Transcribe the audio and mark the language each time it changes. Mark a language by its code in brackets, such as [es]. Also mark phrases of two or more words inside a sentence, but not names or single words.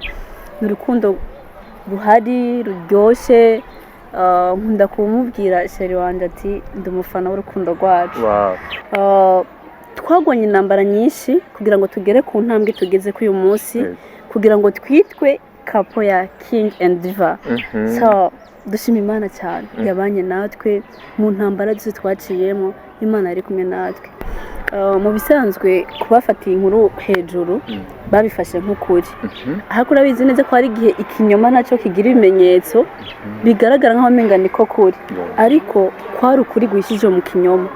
[rw] N'urukundo ruhari ruryoshe. Nkunda kumubwira sheri wanje ati ndi umufana w'urukundo rwacu. Twagwanye intambara nyinshi kugira ngo tugere ku ntambwe tugeze ku uyu munsi kugira ngo twitwe kapo ya King and Diva. So dushima Imana cyane yabanye natwe mu ntambara zose twaciyemo. Imana yari kumwe natwe. Mu bisanzwe kubafatiye inkuru hejuru babifashe nk'ukuri. Ahako urabizi neza ko hari igihe ikinyoma nacyo kigira ibimenyetso bigaragara nk'aho menga niko kuri, ariko kwari ukuri guhishije mu kinyoma.